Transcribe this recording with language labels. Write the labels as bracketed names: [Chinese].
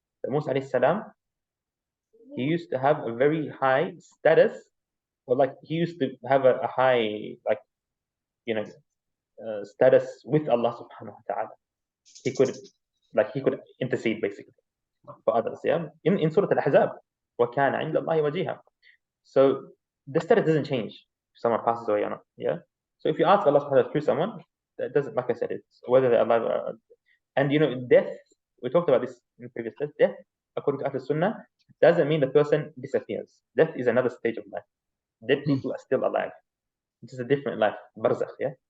[English] So Musa alayhi salam, he used to have a very high status, or like he used to have a high, like, status with Allah Subhanahu wa Ta'ala. He could intercede basically for others, yeah? In Surah Al-Ahzab, [Arabic] وَكَانَ عِنْدَ اللَّهِ وَجِيهًا. [English] So the status doesn't change if someone passes away or not, yeah? So if you ask Allah subhanahu wa ta'ala through someone, that doesn't, like I said, it's whether they're alive or, and death, we talked about this in previous class, death, according to Ahlul Sunnah, doesn't mean the person disappears. Death is another stage of life. Dead people are still alive. It is a different life, barzakh, yeah?